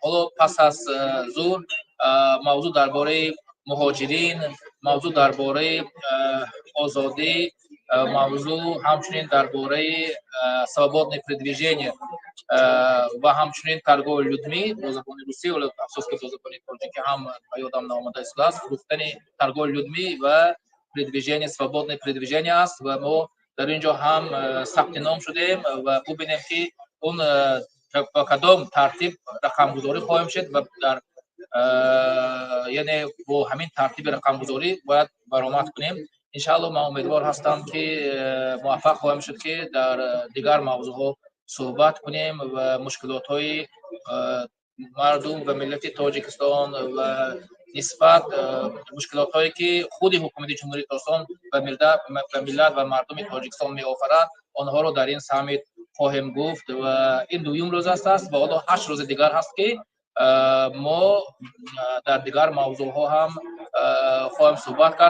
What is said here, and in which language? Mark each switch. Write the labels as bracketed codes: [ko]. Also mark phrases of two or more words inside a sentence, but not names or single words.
[tg] Ҳоло пас аз зуҳр мавзӯъ дар бораи муҳоҷирин, мавзӯъ дар бораи озодӣ, мавзӯъ ҳамчунин дар бораи свободное передвижение ва ҳамчунин [ru] торговля людьми [tg] бо забони русӣ, афсус ки бо забони тоҷикӣ ҳам ба ёдам наомадаст, гуфтани [ru] торговля людьми [tg] ва передвижение, [ru] свободное передвижение [tg] аст ва мо дар ин ҷо ҳам сабти ном шудем ва бубинем ки он ба кадом тартиб рақамгузорӣ хоҳем шуд ва дар яъне бо ҳамин тартиби рақамгузорӣ бояд баромад кунем. Иншааллоҳ ман умедвор ҳастам ки муваффақ хоҳем шуд ки дар дигар мавзӯъҳо суҳбат кунем ва мушкилотҳои мардум ва миллати Тоҷикистон ва нисбат мушкилотҳое ки худи ҳукумати ҷумҳурии Тоҷикистон ба миллат ва мардуми Тоҷикистон меофарад, онҳоро дар ин саммит хоҳем гуфт ва ин дуюм рӯз аст ва ҳоло 8 рӯзи дигар ҳаст ки мо дар дигар мавзӯъҳо ҳам хоҳем суҳбат кард.